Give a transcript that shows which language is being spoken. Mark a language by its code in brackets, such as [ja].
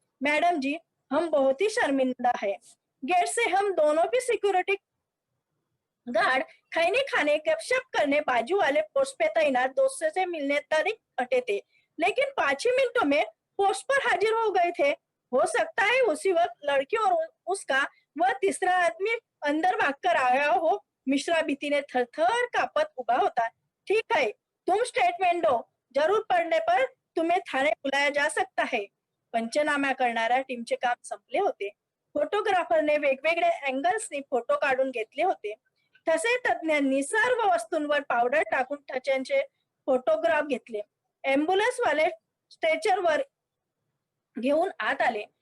[hi] Madam जी, हम बहुत ही शर्मिंदा है. गेट से हम दोनों भी सिक्योरिटी गार्ड खैनी खाने गपशप करने बाजू वाले पोस्ट पे तैनात दोस्तों से मिलने तक हटे थे, लेकिन 5 ही मिनटों में पोस्ट पर हाजिर हो गए थे. हो सकता है उसी वक्त लड़की और उसका वह तीसरा आदमी अंदर भागकर आया हो. [mr] मिश्रा भीतीने थरथर कापत उभा होता. [hi] ठीक है, तुम स्टेटमेंट दो. जरूर पडने पर तुम्हें थाने बुलाया जा सकता है. [mr] पंचनामा करणाऱ्या टीमचे काम संपले होते. फोटोग्राफरने वेगवेगळ्या अँगल्सनी फोटो काढून घेतले होते. ठसे तज्ञांनी सर्व वस्तूंवर पावडर टाकून ठस्यांचे फोटोग्राफ घेतले. एम्ब्युलन्स वाले स्ट्रेचरवर घेऊन आत आले.